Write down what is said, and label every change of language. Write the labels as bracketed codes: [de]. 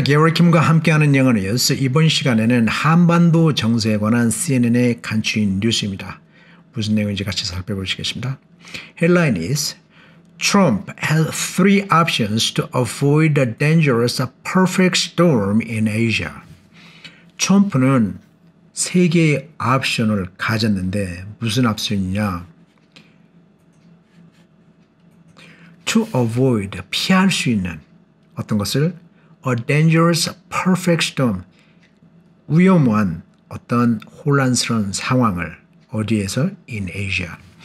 [ko] 게리 킴과 함께하는 영어 뉴스. 이번 시간에는 한반도 정세에 관한 CNN의 간추린 뉴스입니다. 무슨 내용인지 같이 살펴보시겠습니다. [en] Headline is Trump has three options to avoid the dangerous perfect storm in Asia. [ko] 트럼프는 세 개의 옵션을 가졌는데 무슨 옵션이냐? [en] To avoid, [ko] 피할 수 있는 어떤 것을 [en] A dangerous perfect storm, [ko] 위험한 어떤 혼란스러운 상황을 어디에서? [en] In Asia.